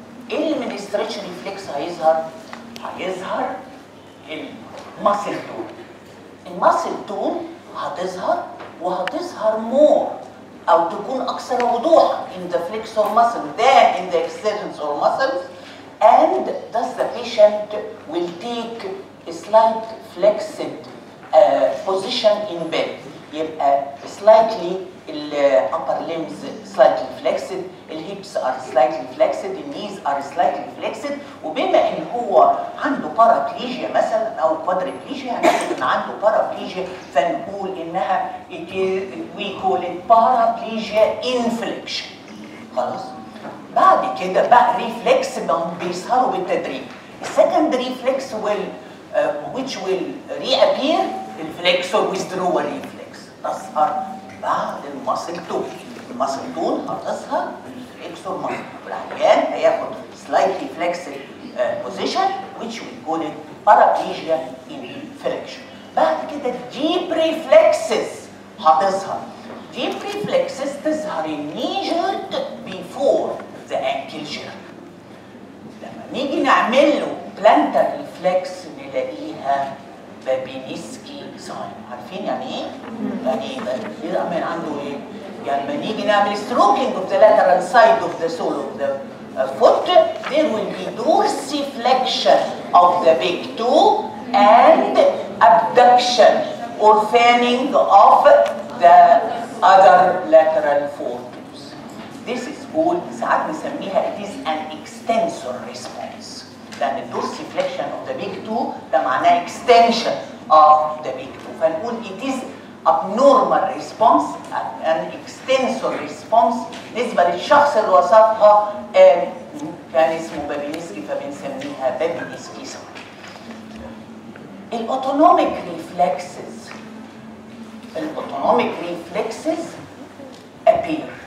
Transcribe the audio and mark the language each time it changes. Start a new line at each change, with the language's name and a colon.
Arabic: ايه اللي من stretch reflex هيظهر؟ هيظهر الماسل تون. الماسل تون هتظهر وهتظهر مور او تكون اكثر وضوحا
English: in the flexor muscle than in the extensor muscles, and thus the patient will take a slight flexed position in bed.
Arabic: يبقى
English: slightly upper limbs slightly flexed, الhips are slightly flexed, the knees are slightly flexed.
Arabic: وبما ان هو عنده paraplegia مثلا او quadriplegia هنقول ان عنده paraplegia فنقول انها
English: we call it paraplegia inflection.
Arabic: خلاص؟ بعد كده بقى ريفلكس بيظهروا بالتدريج. السكند ريفلكس
English: which will reappear
Arabic: الفلكسور withdrawal reflex تظهر بعد الماسل تون. الماسل تون هتظهر بالفلكسور ماسل والعيان هياخد
English: slightly flexed position which we call it paraplegia inflection.
Arabic: بعد كده deep reflexes هتظهر.
English: deep reflexes
Arabic: تظهر
English: measured before the ankle jerk.
Arabic: لما نيجي نعمل له plantar reflex نلاقيها بابينسكي
English: Sign.
Arabic: عارفين يعني ايه؟ يعني ايه من عنده ايه؟ يعني لما نيجي نعمل
English: Stroking of the lateral side of the sole of the foot, there will be dorsiflexion of the big toe and abduction or fanning of the other lateral foretoes. This is called,
Arabic: ساعات نسميها
English: it is an extensor response.
Arabic: لأن الدورسيفليكشن
English: of the big toe
Arabic: ده معناه
English: extension of the big toe.
Arabic: فنقول
English: it is abnormal response, an extensor response
Arabic: بالنسبة للشخص اللي وصفها كان اسمه بابينسكي فبنسميها بابينسكي ساين.
English: الاوتونوميك reflexes appear.